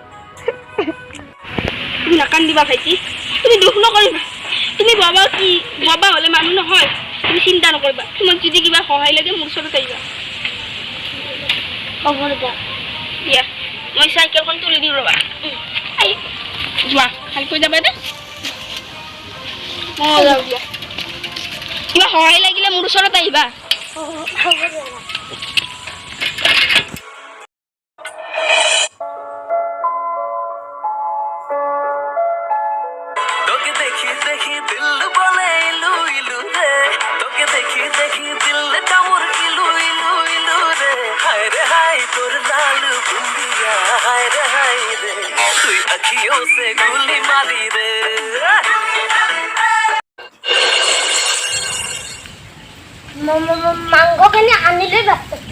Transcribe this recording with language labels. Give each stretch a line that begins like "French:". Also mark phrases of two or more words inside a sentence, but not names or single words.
Assamese: তুমি নাকান দিবা ভাইটি তুমি দুখ নকৰিবা তুমি বাবা কি বাবা হলে মানুহ নহয় তুমি চিন্তা নকৰিবা তোমাক যদি কিবা সহায় লাগে মোৰ ওচৰত আহিবা হ'ব দাদা দিয়া মই চাইকেলখন তুলি দিওঁ ৰবা যোৱা ভালকৈ যাবা দে যাওঁ দিয়া কিবা সহায় লাগিলে মোৰ ওচৰত আহিবা হ'ব দাদা
Sadri: देखी दिल बोले इलू इलू रे तोके देखी दिल डामुर इलू इलू इलू रे हाय तोर लाल बुंदिया हाय रे तुई अखियों से गोली मारी रे मांगो केने आनिले बास्ते